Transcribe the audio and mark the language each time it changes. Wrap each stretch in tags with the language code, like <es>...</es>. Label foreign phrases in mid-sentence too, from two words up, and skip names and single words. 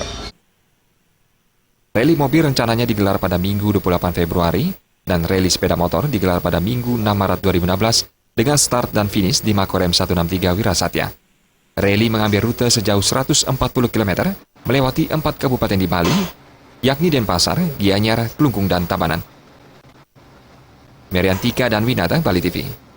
<id>Rally mobil rencananya digelar pada Minggu 28 Februari dan rally sepeda motor digelar pada Minggu 6 Maret 2016 dengan start dan finish di Makorem 163 Wirasatya. Rally mengambil rute sejauh 140 km melewati 4 kabupaten di Bali, yakni Denpasar, Gianyar, Kelungkung, dan Tabanan. Meriantika dan Winata, Bali TV.</id>